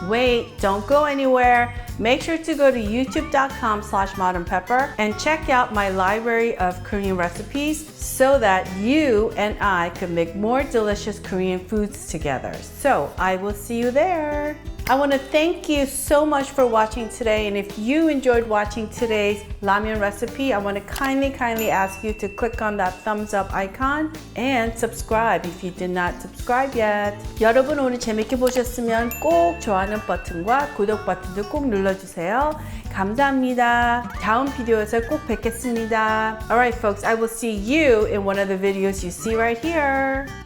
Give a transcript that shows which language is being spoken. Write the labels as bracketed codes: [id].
[en] Wait, don't go anywhere. Make sure to go to youtube.com/modernpepper and check out my library of Korean recipes so that you and I can make more delicious Korean foods together. So I will see you there. I want to thank you so much for watching today, and if you enjoyed watching today's ramyun recipe, I want to kindly ask you to click on that thumbs up icon and subscribe if you did not subscribe yet. [ko] 여러분 오늘 재밌게 보셨으면 꼭 좋아하는 버튼과 구독 버튼도 꼭 눌러주세요. 감사합니다. 다음 비디오에서 꼭 뵙겠습니다. [en] Alright folks, I will see you in one of the videos you see right here.